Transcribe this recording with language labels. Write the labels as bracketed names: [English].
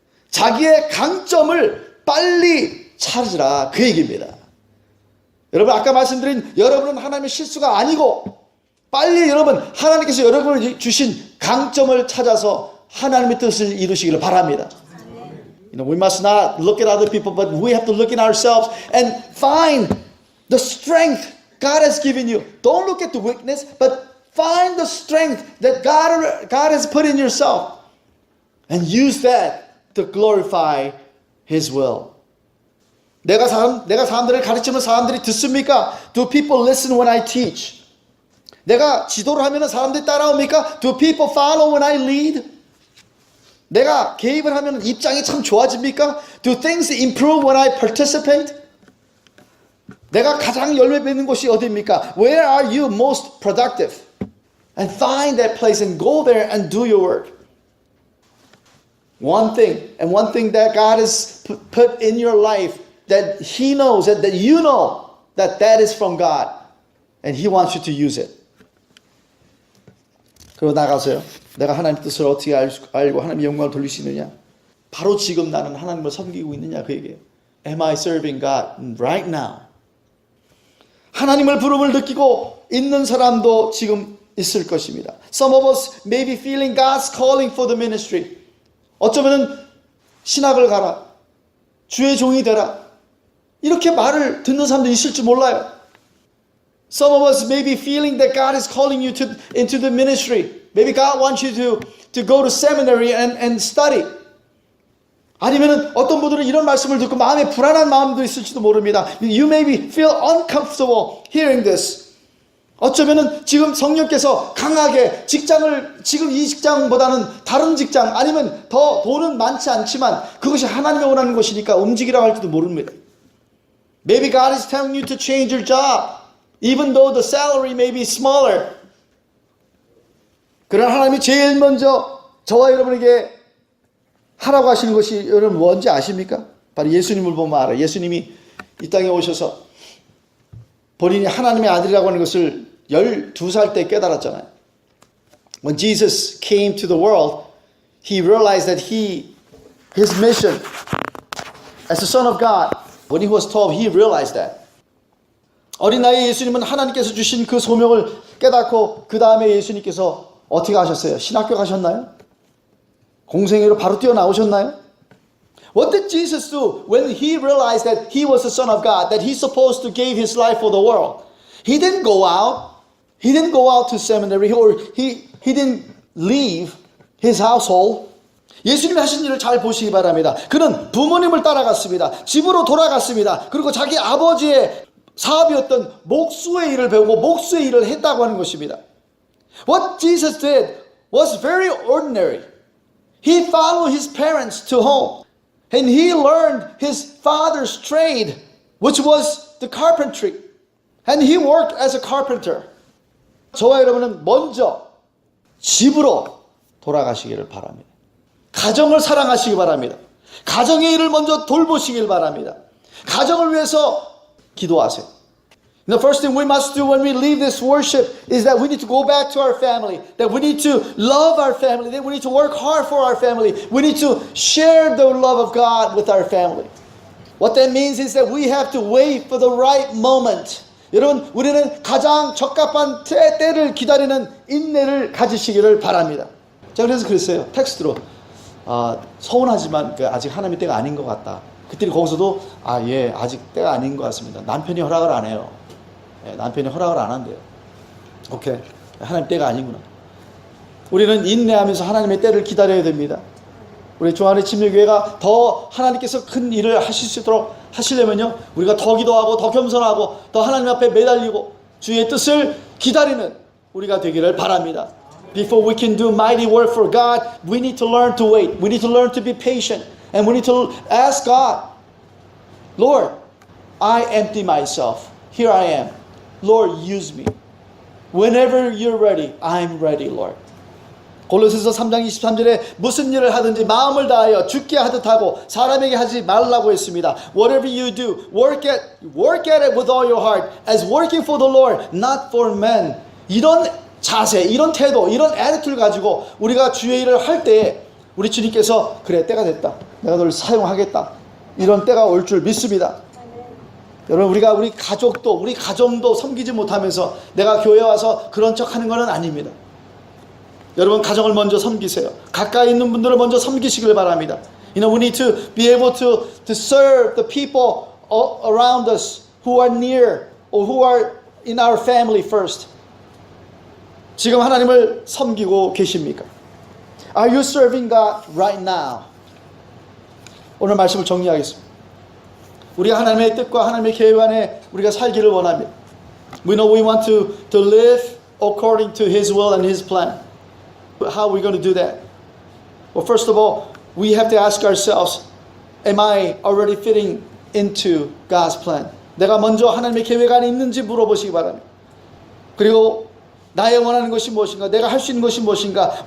[Korean] 자기의 강점을 빨리 찾으라, 그 얘기입니다. 여러분, 아까 말씀드린 여러분은 하나님의 실수가 아니고 빨리 여러분 하나님께서 여러분을 주신 강점을 찾아서 하나님의 뜻을 이루시기를 바랍니다. [English] We must not look at other people, but we have to look at ourselves and find the strength God has given you. Don't look at the weakness, but find the strength that God has put in yourself and use that to glorify His will. [Korean] 내가 사람들을 가르치면 사람들이 듣습니까? [English] Do people listen when I teach? [Korean] 내가 지도를 하면 사람들이 따라옵니까? [English] Do people follow when I lead? [Korean] 내가 개입을 하면 입장이 참 좋아집니까? [English] Do things improve when I participate? [Korean] 내가 가장 열매 맺는 곳이 어디입니까? [English] Where are you most productive? And find that place and go there and do your work. One thing that God has put in your life that He knows, that you know that is from God. And He wants you to use it. [Korean] 그리고 나가서요. 내가 하나님 뜻을 어떻게 알고 하나님의 영광을 돌릴 수 있느냐? 바로 지금 나는 하나님을 섬기고 있느냐, 그 얘기예요. [English] Am I serving God right now? [Korean] 하나님을 부름을 느끼고 있는 사람도 지금 있을 것입니다. [English] Some of us may be feeling God's calling for the ministry. [Korean] 어쩌면은 신학을 가라, 주의 종이 되라, 이렇게 말을 듣는 사람도 있을지 몰라요. [English] Some of us may be feeling that God is calling you into the ministry. Maybe God wants you to go to seminary and study. [Korean] 아니면은 어떤 분들은 이런 말씀을 듣고 마음에 불안한 마음도 있을지도 모릅니다. [English] You may feel uncomfortable hearing this. [Korean] 어쩌면은 지금 성령께서 강하게 지금 이 직장보다는 다른 직장, 아니면 더 돈은 많지 않지만 그것이 하나님이 원하는 것이니까 움직이라고 할지도 모릅니다. [English] Maybe God is telling you to change your job, even though the salary may be smaller. [Korean] 그러나 하나님이 제일 먼저 저와 여러분에게 하라고 하시는 것이 여러분 뭔지 아십니까? 바로 예수님을 보면 알아요. 예수님이 이 땅에 오셔서 본인이 하나님의 아들이라고 하는 것을 12살 때 깨달았잖아요. [English] When Jesus came to the world, He realized that His mission as the Son of God, when He was 12, He realized that. [Korean] 어린 나이에 예수님은 하나님께서 주신 그 소명을 깨닫고 그 다음에 예수님께서 어떻게 하셨어요? 신학교 가셨나요? 공생애로 바로 뛰어나오셨나요? [English] What did Jesus do when He realized that He was the Son of God, that He's supposed to give His life for the world? He didn't go out. He didn't go out to seminary, or He didn't leave His household. [Korean] 예수님이 하신 일을 잘 보시기 바랍니다. 그는 부모님을 따라갔습니다. 집으로 돌아갔습니다. 그리고 자기 아버지의 사업이었던 목수의 일을 배우고 목수의 일을 했다고 하는 것입니다. [English] What Jesus did was very ordinary. He followed his parents to home, and he learned his father's trade, which was the carpentry, and he worked as a carpenter. [Korean] 저와 여러분은 먼저 집으로 돌아가시기를 바랍니다. 가정을 사랑하시기 바랍니다. 가정의 일을 먼저 돌보시길 바랍니다. 가정을 위해서 기도하세요. [English] The first thing we must do when we leave this worship is that we need to go back to our family, that we need to love our family, that we need to work hard for our family, we need to share the love of God with our family. What that means is that we have to wait for the right moment. [Korean] 여러분, 우리는 가장 적합한 때를 기다리는 인내를 가지시기를 바랍니다. 제가 그래서 그랬어요. 텍스트로. 서운하지만 아직 하나님의 때가 아닌 것 같다. 그때 거기서도 예, 아직 때가 아닌 것 같습니다. 남편이 허락을 안 해요. 예, 남편이 허락을 안 한대요. 오케이. 하나님 때가 아니구나. 우리는 인내하면서 하나님의 때를 기다려야 됩니다. 우리 조한의 침례교회가 더 하나님께서 큰 일을 하실 수 있도록 하시려면요, 우리가 더 기도하고 더 겸손하고 더 하나님 앞에 매달리고 주의 뜻을 기다리는 우리가 되기를 바랍니다. [English] Before we can do mighty work for God, we need to learn to wait. We need to learn to be patient. And we need to ask God, Lord, I empty myself. Here I am. Lord, use me. Whenever you're ready, I'm ready, Lord. [Korean] 골로새서 3장 23절에 무슨 일을 하든지 마음을 다하여 주께 하듯 하고 사람에게 하지 말라고 했습니다. [English] Whatever you do, work at it with all your heart as working for the Lord, not for men. [Korean] 이런 자세, 이런 태도, 이런 애티튜드를 가지고 우리가 주의 일을 할 때에 우리 주님께서 그래, 때가 됐다. 내가 너를 사용하겠다. 이런 때가 올 줄 믿습니다. 여러분, 우리가 우리 가족도, 우리 가정도 섬기지 못하면서 내가 교회 와서 그런 척 하는 것은 아닙니다. 여러분, 가정을 먼저 섬기세요. 가까이 있는 분들을 먼저 섬기시길 바랍니다. [English] You know, we need to be able to serve the people around us who are near or who are in our family first. [Korean] 지금 하나님을 섬기고 계십니까? [English] Are you serving God right now? [Korean] 오늘 말씀을 정리하겠습니다. 우리가 하나님의 뜻과 하나님의 계획 안에 우리가 살기를 원합니다. [English] We know we want to live according to His will and His plan. How are we going to do that? Well, first of all, we have to ask ourselves, am I already fitting into God's plan? [Korean] 내가 먼저 하나님의 계획 안에 있는지 물어보시기 바랍니다. 그리고 나의 원하는 것이 무엇인가? 내가 할 수 있는 것이 무엇인가?